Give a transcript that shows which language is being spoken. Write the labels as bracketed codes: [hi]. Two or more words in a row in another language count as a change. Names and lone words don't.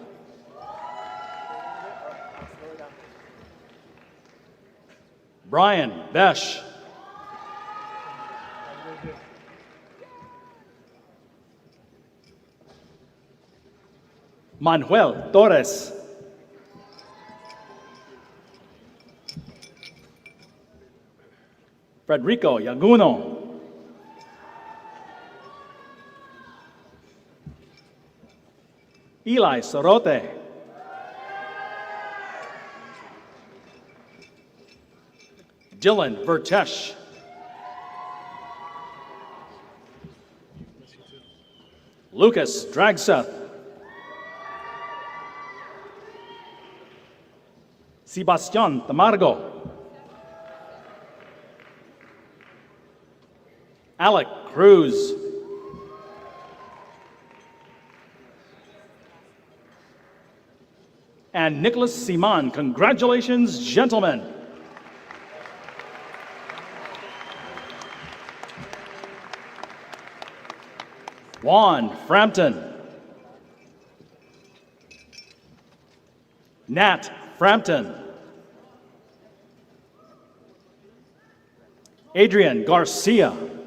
[en] Brian Besh, Manuel Torres, Federico Yaguno, Eli Sorote, Dylan Vertesh, Lucas Dragseth, Sebastian Tamargo, Alec Cruz, and Nicholas Simon. Congratulations, gentlemen. Juan Frampton, Nat Frampton, Adrian Garcia,